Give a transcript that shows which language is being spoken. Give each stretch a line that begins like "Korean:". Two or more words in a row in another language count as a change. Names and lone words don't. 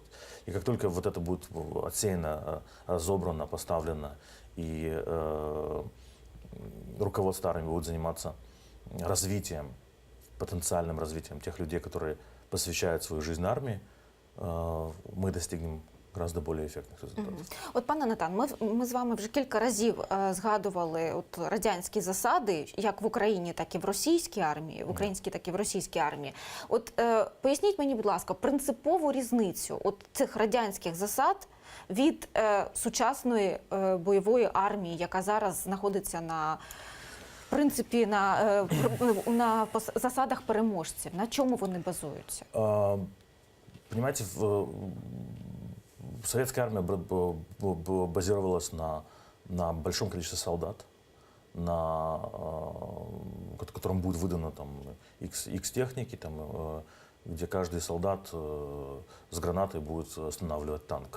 Russian: И как только вот это будет отсеяно, разобрано, поставлено, и руководство армии будет заниматься развитием, потенциальным развитием тех людей, которые посвящают свою жизнь армии, мы достигнем гораздо более
Ukrainian: ефектних результатів. От, пане Натан, ми з вами вже кілька разів згадували от радянські засади, як в Україні, так і в російській армії, в українській, так і в російській армії. От поясніть мені, будь ласка, принципову різницю от цих радянських засад від сучасної бойової армії, яка зараз знаходиться на принципі на засадах переможців. На чому вони базуються?
Russian: Понимаете, советская армия базировалась на большом количестве солдат, которым будет выдано там X техники, там, где каждый солдат с гранатой будет останавливать танк.